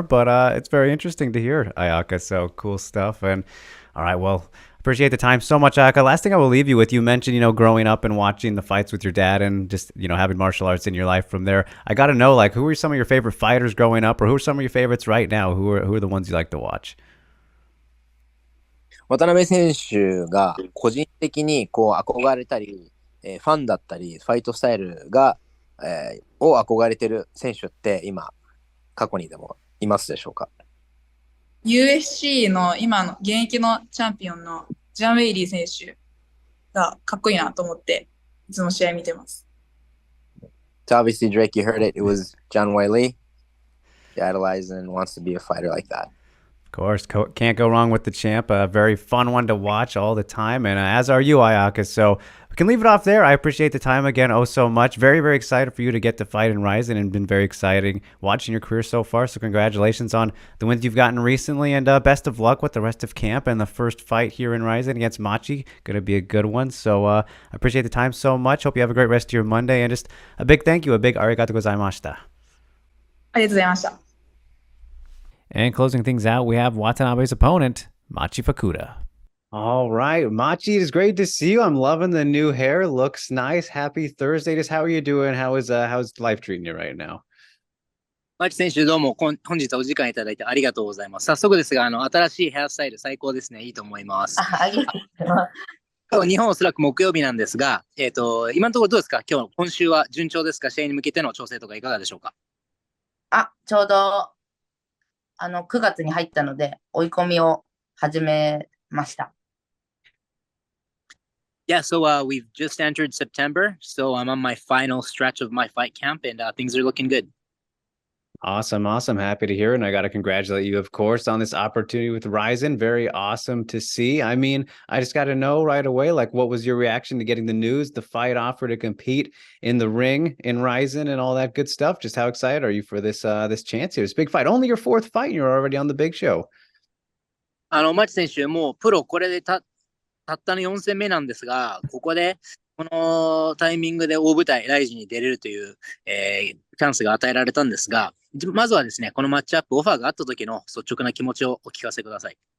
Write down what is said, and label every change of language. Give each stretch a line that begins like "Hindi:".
English: But it's very interesting to hear, Ayaka. So cool stuff. And all right, well, appreciate the time so much, Ayaka. Last thing I will leave you with, you mentioned, growing up and watching the fights with your dad and just, having martial arts in your life from there. I got to know, like, who are some of your favorite fighters growing up, or who are some of your favorites right now? Who are the ones you like to watch?
Japanese: 渡辺選手が個人的にこう憧れたり、ファンだったり、ファイトスタイルが、を憧れてる選手って今、過去にでもいますでしょうか？ UFC の今の現役のチャンピオンのジャン・ウェイリー選手がかっこいいなと思って、いつも試合見てます。
English: So obviously, Drake, you heard it. It was John Wiley. He idolizes and wants to be a fighter like that. Of course, can't go wrong with the champ. A very fun one to watch all the time, and as are you, Ayaka. So we can leave it off there. I appreciate the time again so much. Very, very excited for you to get to fight in Ryzen, and been very exciting watching your career so far. So congratulations on the wins you've gotten recently, and best of luck with the rest of camp and the first fight here in Ryzen against Machi. Going to be a good one. So I appreciate the time so much. Hope you have a great rest of your Monday, and just a big thank you, a big
Japanese: arigato gozaimashita. ありがとうございました。
English: And closing things out, we have Watanabe's opponent, Machi Fukuda. All right, Machi, it's great to see you. I'm loving the new hair. Looks nice. Happy Thursday. Just how are you doing? How's life treating you right now?
Japanese: マチ選手、どうも本日お時間いただいてありがとうございます。早速ですが、新しいヘアスタイル最高ですね。いいと思います。ありがとうございます。今日日本おそらく木曜日なんですが、今のところどうですか？今週は順調ですか？試合に向けての調整とかいかがでしょうか？ちょうど、9月に入ったので、追い込みを始めました。
English: Yeah, so we've just entered September, so I'm on my final stretch of my fight camp, and things are looking good. Awesome. Happy to hear it. And I got to congratulate you, of course, on this opportunity with Ryzen. Very awesome to see. I mean, I just got to know right away, like, what was your reaction to getting the news, the fight offer to compete in the ring in Ryzen and all that good stuff? Just how excited are you for this chance here? This big fight. Only your fourth fight, and you're already on the big show.
Japanese: マチ選手、もうプロこれでたったの4戦目なんですが、ここで、このタイミングで大舞台、ライジンに出れるという、チャンスが与えられたんですが、まずはですね、このマッチアップ、オファーがあった時の率直な気持ちをお聞かせください。